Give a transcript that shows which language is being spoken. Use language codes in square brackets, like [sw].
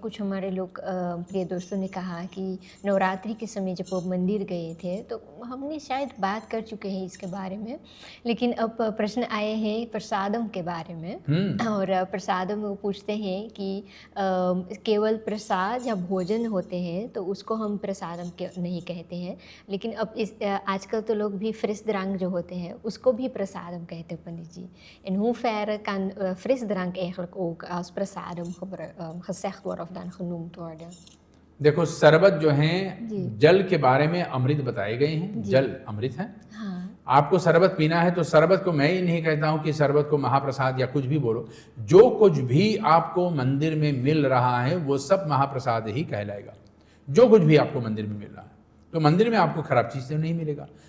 [hi] कुछ हमारे लोग प्रिय दोस्तों ने कहा कि नवरात्रि के समय जब वो मंदिर गए थे, तो हमने शायद बात कर चुके हैं इसके बारे में, लेकिन अब प्रश्न आए हैं प्रसादम के बारे में। और प्रसादम वो पूछते हैं कि केवल प्रसाद या भोजन होते हैं तो उसको हम प्रसादम के नहीं कहते हैं, लेकिन अब इस आजकल तो लोग भी frisdrank जो होते हैं उसको भी प्रसादम कहते हैं पंडित जी। [nl] In hoeverre kan frisdrank eigenlijk ook als prasadam gezegd worden of dan genoemd worden? [hi] देखो शरबत जो है जी। जल के बारे में अमृत बताए गए हैं, जल अमृत है। हाँ आपको शरबत पीना है तो शरबत को मैं ही नहीं कहता हूं कि शरबत को महाप्रसाद या कुछ भी बोलो, जो कुछ भी आपको मंदिर में मिल रहा है वो सब महाप्रसाद ही कहलाएगा। जो कुछ भी आपको मंदिर में मिल रहा है, तो मंदिर में आपको खराब चीज़ तो नहीं मिलेगा।